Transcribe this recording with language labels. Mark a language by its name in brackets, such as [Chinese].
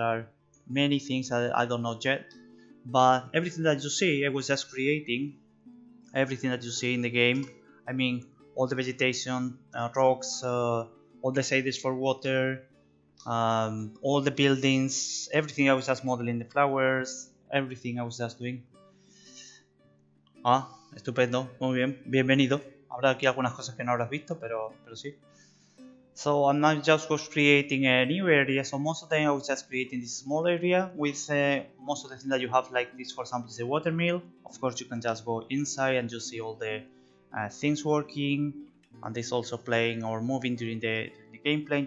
[English] There are many things that I don't know yet, but everything that you see, I was just creating everything that you see in the game. I mean, all the vegetation, rocks, all the shaders for water, all the buildings, everything. I was just modeling the flowers, everything I was just doing. [Spanish] Ah, estupendo, muy bien, bienvenido. Habrá aquí algunas cosas que no habrás visto, pero sí. [English] So I'm not just was creating a new area, so most of the time I was just creating this small area with most of the things that you have, like this for example is a water mill. Of course you can just go inside and you see all the things working, and this also playing or moving during the gameplay.